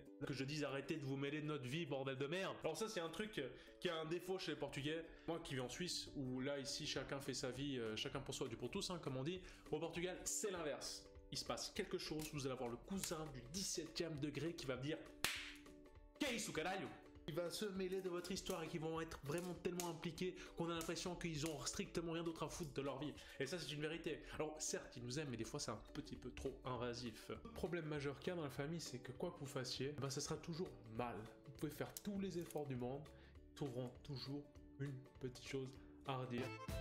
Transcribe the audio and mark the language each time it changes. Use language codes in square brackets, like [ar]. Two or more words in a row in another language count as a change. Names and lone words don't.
[fr] Que je dise arrêtez de vous mêler de notre vie, bordel de merde. Alors ça, c'est un truc qui a un défaut chez les Portugais. Moi qui vis en Suisse, où là, ici, chacun fait sa vie, chacun pour soi, du pour tous, hein, comme on dit. Au Portugal, c'est l'inverse. Il se passe quelque chose, vous allez avoir le cousin du 17e degré qui va me dire « [pt] Que isso, caralho ?» [fr] Il va se mêler de votre histoire et qui vont être vraiment tellement impliqués qu'on a l'impression qu'ils ont strictement rien d'autre à foutre de leur vie. Et ça, c'est une vérité. Alors, certes, ils nous aiment, mais des fois, c'est un petit peu trop invasif. Le problème majeur qu'il y a dans la famille, c'est que quoi que vous fassiez, ben, ça sera toujours mal. Vous pouvez faire tous les efforts du monde, ils trouveront toujours une petite chose à redire.